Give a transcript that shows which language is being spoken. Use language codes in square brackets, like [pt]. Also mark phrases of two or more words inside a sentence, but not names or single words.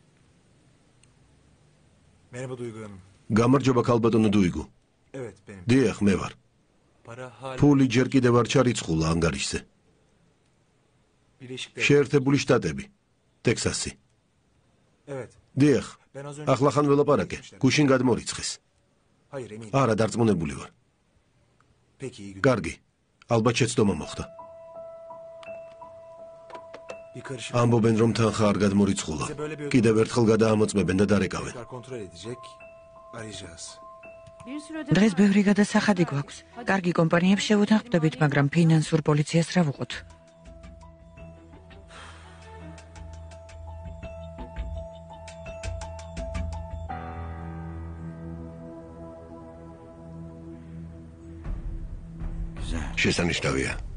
[tr] Merhaba Duygu Hanım. [ka] გამარჯობა ქალბატონო დუიგუ. [tr] Evet benim. [ka] დიახ, მე ვარ. [tr] Para hala [ka] ფული ჯერ კიდევ არ ჩარიცხულა ანგარიშზე. [tr] Birleşik Devletler. [ka] შეერთებული შტატები, ტექსასი. [tr] Evet. [ka] დიახ, [tr] Ben az önce... [ka] ახლა ხან ველაპარაკე, გუშინ გადმორიცხეს. [tr] Hayır eminim. [ka] არა, დარწმუნებული ვარ. [tr] Peki iyi günler. [ka] კარგი, ალბათ შეცდომა მოხდა. [tr] Bir karışık [ka] ამბობენ, რომ თანხა არ გადმორიცხულა. კიდევ ერთხელ გადაამოწმებენ და დარეკავენ. [tr] tekrar kontrol edecek. Arayacağız. [ka] დღეს ბევრი გადასახადი გვაქვს. კარგი კომპანიებს შევუთანხმდებით, მაგრამ ფინანსურ პოლიციას რა ვუყოთ? შესანიშნავია.